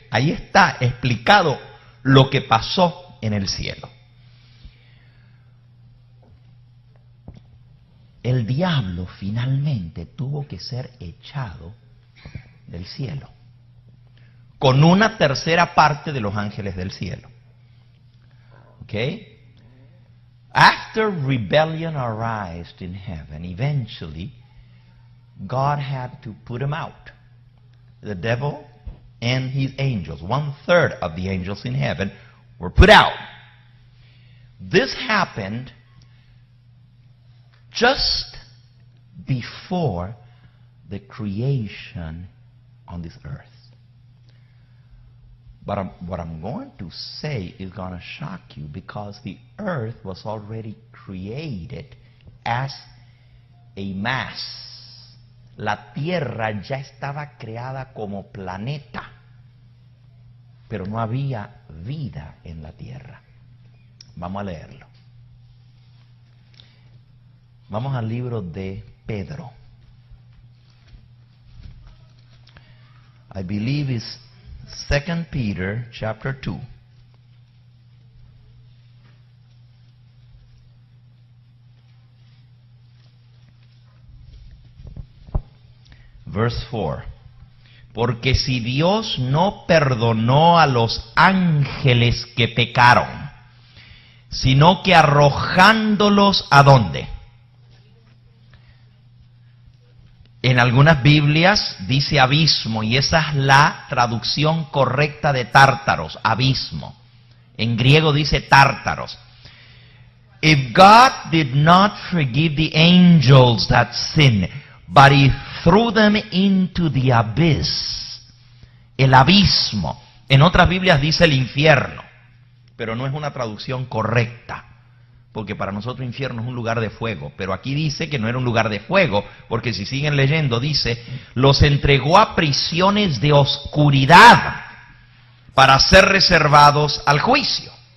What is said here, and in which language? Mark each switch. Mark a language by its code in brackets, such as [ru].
[es] Ahí está explicado lo que pasó en el cielo. El diablo finalmente tuvo que ser echado del cielo, con una tercera parte de los ángeles del cielo. [en] Okay? After rebellion arose in heaven, eventually God had to put him out. The devil and his angels, 1/3 of the angels in heaven, were put out. This happened just before the creation on this earth. But what I'm going to say is going to shock you because the earth was already created as a mass. [es] La tierra ya estaba creada como planeta, pero no había vida en la tierra. Vamos a leerlo. Vamos al libro de Pedro. [en] I believe it's 2 Peter chapter 2. Verse 4. [es] Porque si Dios no perdonó a los ángeles que pecaron, sino que arrojándolos ¿a dónde? En algunas Biblias dice abismo, y esa es la traducción correcta de tártaros, abismo. En griego dice tártaros. [en] If God did not forgive the angels that sinned, but He threw them into the abyss, [es] el abismo. En otras Biblias dice el infierno, pero no es una traducción correcta. Porque para nosotros infierno es un lugar de fuego. Pero aquí dice que no era un lugar de fuego, porque si siguen leyendo dice, los entregó a prisiones de oscuridad para ser reservados al juicio.